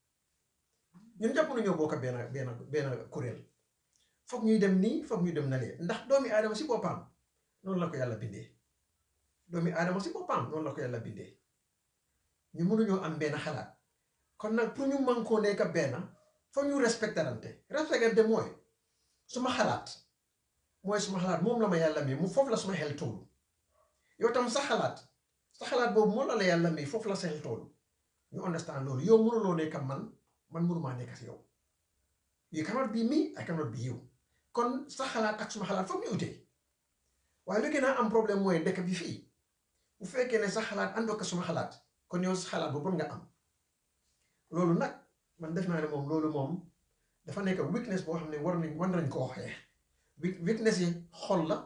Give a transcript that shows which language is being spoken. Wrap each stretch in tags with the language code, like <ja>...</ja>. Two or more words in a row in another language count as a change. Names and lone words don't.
<wo>ñun japp ñu ñoo bokk ben kurel fokk ñuy dem ni fokk ñuy dem nalé ndax doomi adama ci bopam non la ko yalla bindé doomi adama ci bopam non la ko yalla bindé ñu mënu ñoo am ben xalaat kon nak pour ñu manko nekk ben fokk ñu respectante moy suma xalaat mom la ma yalla mi mu fofu la suma xel tolu yow tam sa xalaat bobu mo la yalla mi fofu la sa xel tolu ñu understand lolu yow mënu lo nekk man mënuma nekk ci yow</wo> <en>you cannot be me I cannot be you</en> <wo>kon sa xalaat ak suma xalaat fofu ñu uté waye lu gëna am problème moy dekk bi fi bu fekkee ne sa xalaat ando ka suma xalaat kon yow sa xalaat bu bon nga am lolu nak man def na ne mom dafa nekk weakness bo xamne war nañ ko xex weakness yi xol la</wo>